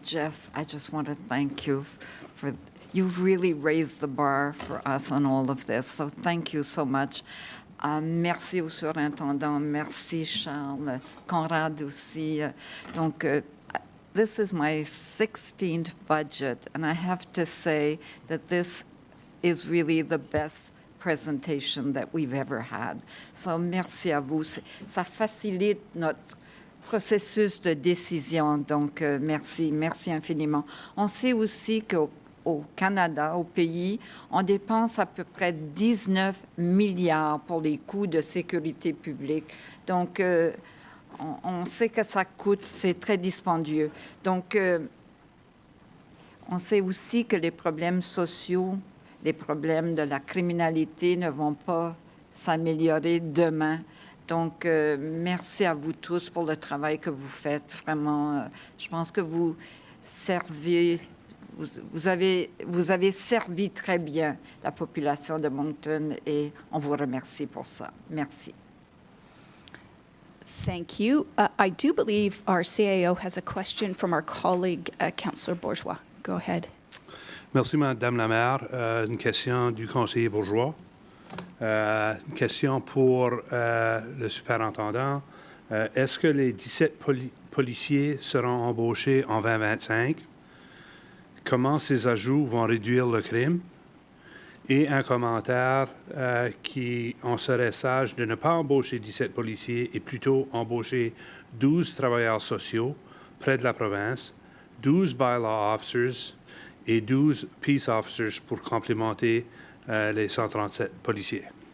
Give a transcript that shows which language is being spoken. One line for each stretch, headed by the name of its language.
English: Jeff, I just want to thank you for, you've really raised the bar for us on all of this, so thank you so much.
French: Merci au surintendant, merci Charles, Conrad aussi.
English: This is my 16th budget, and I have to say that this is really the best presentation that we've ever had. So
French: merci à vous. Ça facilite notre processus de décision. Donc, merci infiniment. On sait aussi qu'au Canada, au pays, on dépense à peu près 19 milliards pour les coûts de sécurité publique. Donc, on sait que ça coûte, c'est très dispendieux. Donc, on sait aussi que les problèmes sociaux, les problèmes de la criminalité ne vont pas s'améliorer demain. Donc, merci à vous tous pour le travail que vous faites. Vraiment, je pense que vous servez, vous avez servi très bien la population de Moncton et on vous remercie pour ça. Merci.
English: Thank you. I do believe our CAO has a question from our colleague, Councillor Bourgeois. Go ahead.
French: Merci, Madame la Maire. Une question du conseiller Bourgeois. Une question pour le superintendant. Est-ce que les 17 policiers seront embauchés en 2025? Comment ces ajouts vont réduire le crime? Et un commentaire qui on serait sage de ne pas embaucher 17 policiers et plutôt embaucher 12 travailleurs sociaux près de la province, 12
English: bylaw officers
French: et 12
English: peace officers
French: pour complémenter les 137 policiers.